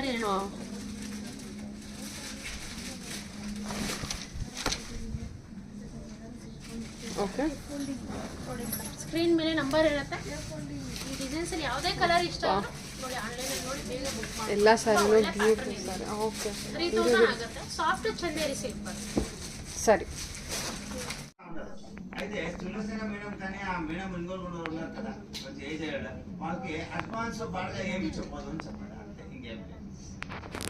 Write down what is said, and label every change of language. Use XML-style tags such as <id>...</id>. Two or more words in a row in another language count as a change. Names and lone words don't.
<kn>ಹಾಂ, ಓಕೆ. ಸ್ಕ್ರೀನ್ ಮೇಲೆ ನಂಬರ್ ಇರುತ್ತೆ. ಈ ಡಿಸೈನ್ಸ್ ಅಲ್ಲಿ ಯಾವುದೇ ಕಲರ್ ಇಷ್ಟ ಆದ್ರೂ ನೋಡಿ, ಆನ್ಲೈನ್ ಅಲ್ಲಿ ನೋಡಿ ಬೇಗ</kn> <en>book.</en> <kn>ಎಲ್ಲ ಸ್ಯಾರಿನೂ</kn> <en>beautiful saree.</en> <kn>ಓಕೆ, 3000 ಆಗುತ್ತೆ.</kn> <en>soft Chanderi silk</en> <kn>ಬರುತ್ತೆ. ಸರಿ.</kn> <te>అయితే తులసిన మేడం కానీ ఆ మేడం ఇంకోరు కూడా ఉన్నారు కదా, కొంచెం ఏజ్ అయ్యాడు వాళ్ళకి అడ్వాన్స్ బాగా ఏమి చెప్పదు అని చెప్పండి, అంతే, ఇంకేం లేదు.</te>